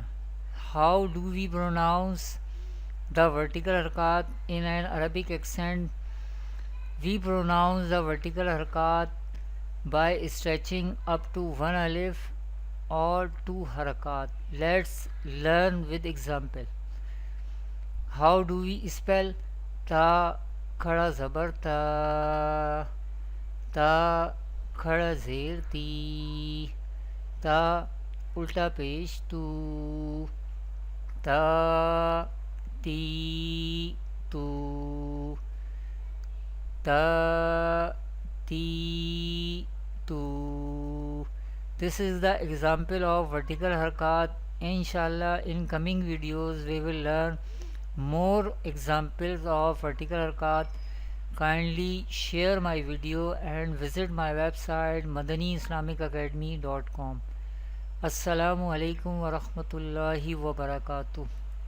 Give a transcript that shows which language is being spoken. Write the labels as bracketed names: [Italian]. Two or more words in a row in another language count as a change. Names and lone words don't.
[English] How do we pronounce the vertical harakat in an Arabic accent? We pronounce the vertical harakat by stretching up to one alif or 2 harakat. Let's learn with example. How do we spell [Urdu] تا کھڑا زبر تا، تا کھڑا زیر تی، تا الٹا پیش تو، تا تی تو، تا تی تو, [English] ta ti tu. This is the example of vertical harakat. Inshallah, in coming videos we will learn more examples of vertical harakat. Kindly share my video and visit my website madaniislamicacademy.com. [Arabic] السلام عليكم ورحمة الله وبركاته.